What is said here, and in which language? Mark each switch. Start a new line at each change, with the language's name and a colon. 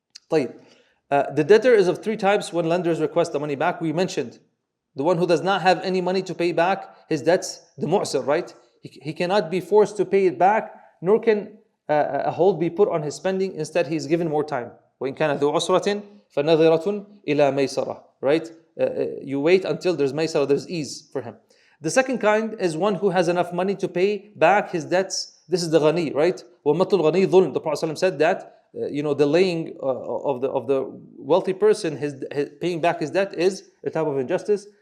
Arabic: طيب.
English: The debtor is of three types when lenders request the money back. We mentioned the one who does not have any money to pay back his debts, the mu'sir, right? He cannot be forced to pay it back, nor can a hold be put on his spending. Instead, he is given more time.
Arabic: وإن كان ذو عسرة فنظرة إلى ميسرة, right?
English: You wait until there's maysara, there's ease for him. The second kind is one who has enough money to pay back his debts. This is the ghani, right?
Arabic: وَمَطْلُ الْغَنِي ظُلْمٌ.
English: The Prophet ﷺ said that delaying of the wealthy person, his paying back his debt is a type of injustice.